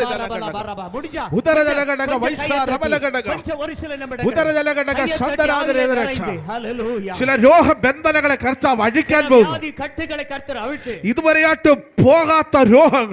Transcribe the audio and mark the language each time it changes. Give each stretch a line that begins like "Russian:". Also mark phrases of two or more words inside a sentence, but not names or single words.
Tamil: முடிஞ்சா ഉദരജലഘടക വൈശാരബലഘടക கொஞ்சம் ஒரு சில நிமிடங்கள் ഉദരജലഘടക ശബ്ദരാധരേതരക്ഷ.
Malayalam: ഹല്ലേലൂയ. ചില രോഗബന്ധനങ്ങളെ കർത്താവ് അഴിക്കാൻ പോകും.
Tamil: கட்டுகளை கர்த்தர் அவிழ்த்து
Malayalam: ഇതുവരെയായിട്ട് പോകാത്ത രോഗങ്ങൾ